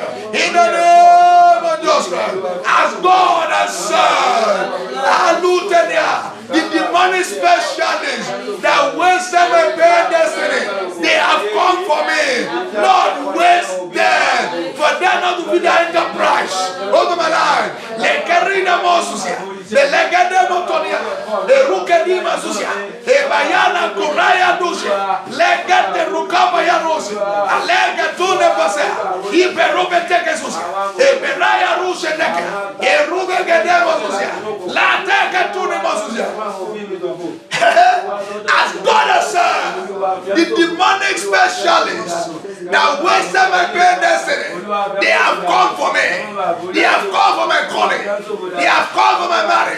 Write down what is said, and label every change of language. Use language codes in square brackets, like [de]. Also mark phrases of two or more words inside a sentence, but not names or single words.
[en] In the name of Jesus Christ. As God has said, the demonic specialists that wasted my parents' destiny, they have come for me. Lord, waste them. For them not to be the enterprise over my life. Le Carina Mosusia, the Legade Motonia, the Rukadima Susia, the Bayana Kuraya Dusia, Legate Rukabaya Rosi, Alega Tune Pasea, Iberobe Tekesusia, Eberaya Ruseneka, Erube Gademo Susia, La Teka Tune Mosusia. As God has said, the demonic specialists that wasted my parents' destiny, they have come for me. They have come for my calling. They have come for my marriage.